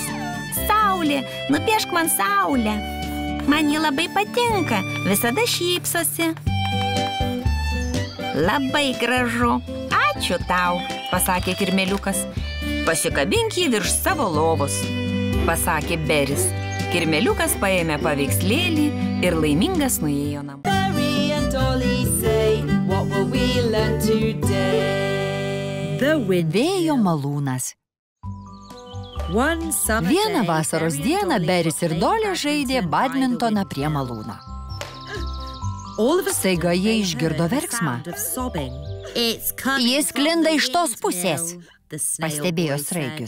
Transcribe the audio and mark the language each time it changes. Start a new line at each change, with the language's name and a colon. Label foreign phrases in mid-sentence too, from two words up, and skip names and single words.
Lithuanian: Saulė, nupiešk man saulę. Man ji labai patinka, visada šypsosi. Labai gražu. Ačiū tau, pasakė kirmėliukas. Pasikabink jį virš savo lovos, pasakė Beris. Kirmėliukas paėmė paveikslėlį ir laimingas nuėjo namo.
English: Berry and Dolly say, what will we learn today?
Lithuanian: Vėjo malūnas. Vieną vasaros dieną Beris ir Dolly žaidė badmintoną prie malūno. Staiga jie išgirdo verksmą. Jis sklinda iš tos pusės, pastebėjo sraigius.